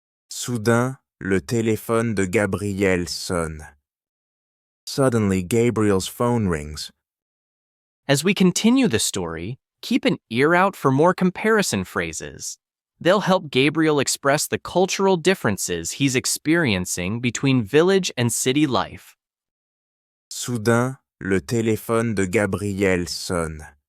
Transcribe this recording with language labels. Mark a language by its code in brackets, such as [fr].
[fr] Soudain, le téléphone de Gabriel sonne. [en] Suddenly, Gabriel's phone rings. As we continue the story, keep an ear out for more comparison phrases. They'll help Gabriel express the cultural differences he's experiencing between village and city life. [fr] Soudain, le téléphone de Gabriel sonne.